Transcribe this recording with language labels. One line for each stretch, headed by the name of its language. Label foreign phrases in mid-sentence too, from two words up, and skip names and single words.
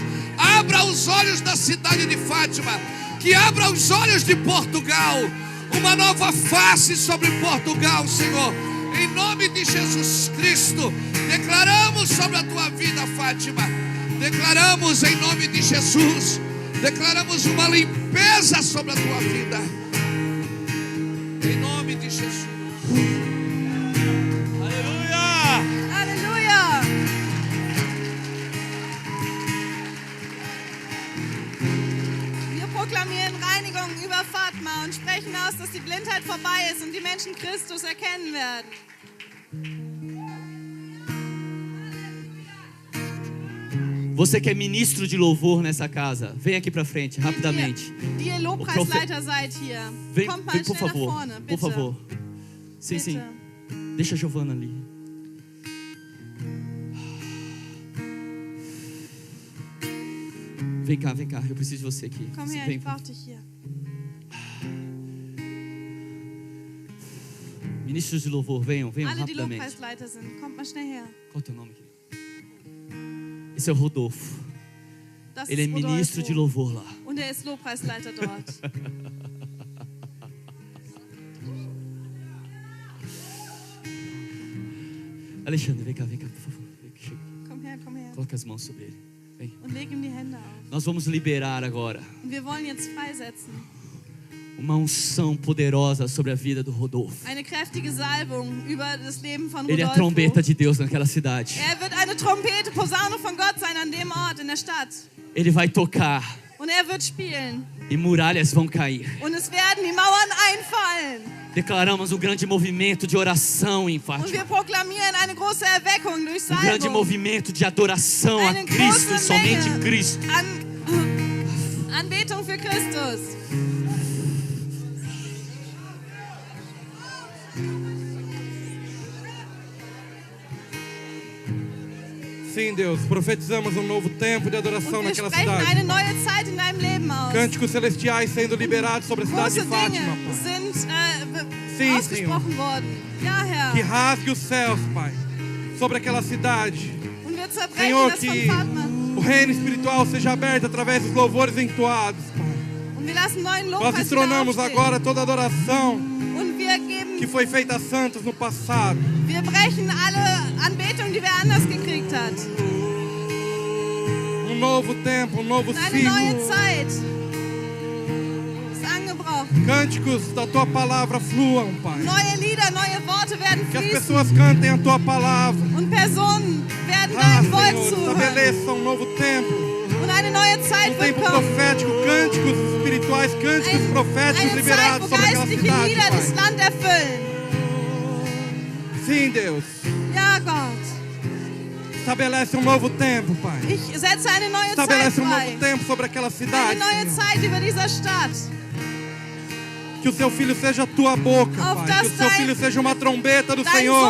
Portuguese: Abra os olhos da cidade de Fátima, que abra os olhos de Portugal, uma nova face sobre Portugal, Senhor, em nome de Jesus Cristo. Declaramos sobre a tua vida, Fátima, declaramos em nome de Jesus, declaramos uma limpeza sobre a tua vida, em nome de Jesus. Aleluia!
German: Halleluja! Wir proklamieren Reinigung über Fatma und sprechen aus, dass die Blindheit vorbei ist und die Menschen Christus erkennen werden.
Portuguese: Você que é ministro de louvor nessa casa, vem aqui pra frente, rapidamente.
German: Die ihr Lobpreisleiter seid hier,
Portuguese: Vem,
German: kommt mal
Portuguese: vem por
German: schnell nach
Portuguese: favor,
German: vorne,
Portuguese: por
German: bitte.
Portuguese: favor. Sim,
German: Bitte.
Portuguese: sim. Deixa a Giovana ali. Vem cá, eu preciso de você aqui.
German: Komm her,
Portuguese: Vem.
German: ich brauche dich hier.
Portuguese: Ministros de louvor, venham
German: Alle, die
Portuguese: rapidamente.
German: Lobpreisleiter sind, kommt mal schnell her.
Portuguese: Qual é o teu nome aqui? Esse é o Rodolfo.
German: Das
Portuguese: Ele é
German: ist
Portuguese: ministro de
German: Rodolfo.
Portuguese: louvor lá.
German: Und er ist Lobpreisleiter dort.
Portuguese: Alexandre, vem cá, por favor. Chega.
German: Komm her, komm her.
Portuguese: Coloca as mãos sobre ele. Vem.
German: Und leg ihm die Hände auf.
Portuguese: Nós vamos liberar agora
German: Und wir wollen jetzt freisetzen.
Portuguese: uma unção poderosa sobre a vida do Rodolfo.
German: Eine kräftige Salbung über das Leben von
Portuguese: Ele é a
German: Rodolfo.
Portuguese: trombeta de Deus naquela cidade.
German: Er wird eine Trompete, Posaune von Gott sein an dem Ort, in der Stadt.
Portuguese: Ele vai tocar
German: Und er wird spielen.
Portuguese: e muralhas vão cair.
German: Und es werden die Mauern einfallen.
Portuguese: Declaramos um grande movimento de oração em
German: Und
Portuguese: Fátima.
German: wir proklamieren eine große Erweckung durch
Portuguese: Um grande
German: Salbung.
Portuguese: movimento de adoração a
German: Eine
Portuguese: Cristo,
German: große
Portuguese: somente
German: Menge
Portuguese: Cristo.
German: Anbetung für Christus.
Portuguese: Sim, Deus, profetizamos um novo tempo de adoração
German: Und wir
Portuguese: naquela
German: sprechen eine
Portuguese: cidade.
German: neue Zeit in deinem Leben aus.
Portuguese: Cânticos celestiais sendo liberados sobre a cidade
German: Große
Portuguese: de Fátima,
German: Dinge
Portuguese: Pai.
German: sind
Portuguese: Sim,
German: ausgesprochen worden. Ja,
Portuguese: Que
German: Herr.
Portuguese: rasgue os céus, Pai, sobre aquela cidade.
German: Und wir zerbrechen
Portuguese: Senhor,
German: das
Portuguese: que
German: von Fatma.
Portuguese: o reino espiritual seja aberto através dos louvores entoados, Pai.
German: Und wir lassen neuen
Portuguese: Nós
German: Lobpreis wieder
Portuguese: destronamos
German: aufstehen.
Portuguese: agora toda adoração
German: Und wir geben,
Portuguese: que foi feita a santos no passado.
German: wir brechen alle Anbetung, die wer anders gekriegt hat.
Portuguese: Novo tempo, novo
German: Eine neue
Portuguese: ciclo.
German: Zeit ist angebrochen.
Portuguese: Cânticos da tua palavra fluam, Pai.
German: Neue Lieder, neue Worte werden
Portuguese: Que as
German: fließen.
Portuguese: pessoas cantem a tua palavra.
German: Und Personen werden
Portuguese: Ah,
German: dein Wort
Portuguese: Senhor,
German: zuhören.
Portuguese: estabeleça um novo tempo.
German: Und eine neue Zeit wird
Portuguese: Tempo
German: kommen.
Portuguese: profético, cânticos espirituais, cânticos proféticos
German: Eine Zeit,
Portuguese: liberados
German: wo
Portuguese: sobre aquela
German: geistliche
Portuguese: cidade,
German: Lieder das
Portuguese: Pai.
German: Land erfüllen.
Portuguese: Sim, Deus.
German: Ja, Gott.
Portuguese: Estabelece um novo tempo, Pai.
German: Ich setze eine neue Zeit
Portuguese: Estabelece um
German: frei.
Portuguese: novo tempo sobre aquela
German: Eine
Portuguese: cidade,
German: neue
Portuguese: Senhor.
German: Zeit über dieser Stadt.
Portuguese: Que o seu filho seja a tua boca,
German: Auf
Portuguese: Pai.
German: das
Portuguese: Que o seu
German: dein-
Portuguese: filho seja uma trombeta do
German: Dein
Portuguese: Senhor